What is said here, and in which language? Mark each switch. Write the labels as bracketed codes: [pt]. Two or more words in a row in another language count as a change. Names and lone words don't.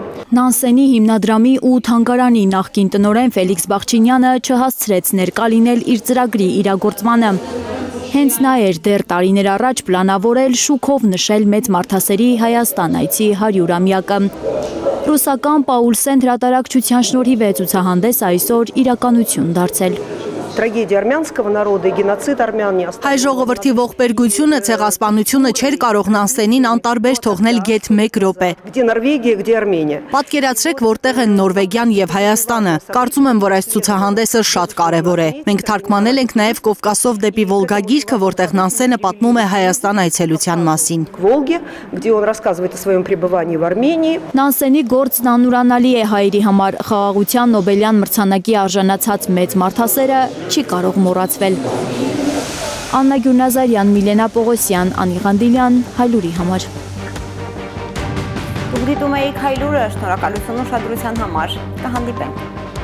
[hy] Նանսենի հիմնադրամի ու թանգարանի նախկին տնօրեն Ֆելիքս Բաղչինյանը չհասցրեց ներկա լինել իր ծրագրի իրագործմանը։ Հենց նա էր դեռ տարիներ առաջ պլանավորել շուքով նշել մեծ մարդասերի Հայաստան այցի 100-ամյակը։ Ռուսական Պաուլսեն հրատարակչության շնորհիվ է ցուցահանդես այսօր իրականություն դարձել։ [ru] Трагедия армянского народа и геноцид армян не оставили. [hy] Հայ ժողովրդի ողբերգությունը, ցեղասպանությունը չէր կարող Նանսենին անտարբեր թողնել գեթ 1 րոպե։ [ru] Где Норвегия, где Армения? [hy] Պատկերացրեք, որտեղ են Նորվեգիան եւ Հայաստանը։ Կարծում եմ, որ այս ցուցահանդեսը շատ կարեւոր է։ Մենք թարգմանել ենք նաեւ Կովկասով դեպի Վոլգա գիրքը, որտեղ Նանսենը պատմում է Հայաստան այցելության մասին։ [ru] К Волге, где он рассказывает о своем пребывании в Армении. [hy] Նանսենի գործն անուրանալի է հայերի համար, խաղաղության Նոբելյան մրցանակի արժանացած մեծ մարդասերը չի կարող մոռացվել։ Աննա Գյուրնազարյան, Միլենա Պողոսյան, Անի Ղանդիլյան, Հայլուրի համար։ Դուք դիտում եք Հայլուրը, շնորհակալություն ուշադրության համար։ Կհանդիպենք։